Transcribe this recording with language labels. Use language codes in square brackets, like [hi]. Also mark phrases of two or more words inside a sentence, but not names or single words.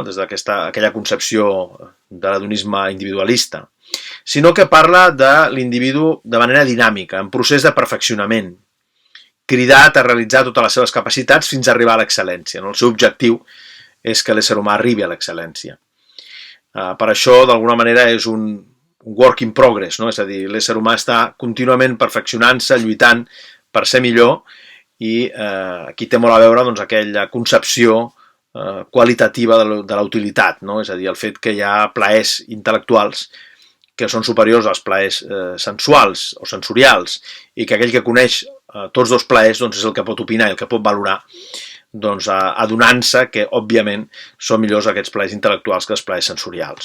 [ca] Des d'aquella concepció de l'hedonisme individualista, sinó que parla de l'individu de manera dinàmica, en procés de perfeccionament, cridat a realitzar totes les seves capacitats fins a arribar a l'excel·lència. El seu objectiu és que l'ésser humà arribi a l'excel·lència. Per això, d'alguna manera, és un [en] work in progress, [ca] no? És a dir, l'ésser humà està contínuament perfeccionant-se, lluitant per ser millor, i aquí té molt a veure doncs, aquella concepció qualitativa de la utilitat, no? És a dir, el fet que hi ha plaers intel·lectuals que són superiors als plaers sensuals o sensorials, i que aquell que coneix tots dos plaers doncs, és el que pot opinar i el que pot valorar, doncs, adonant-se que, òbviament, són millors aquests plaers intel·lectuals que els plaers sensorials.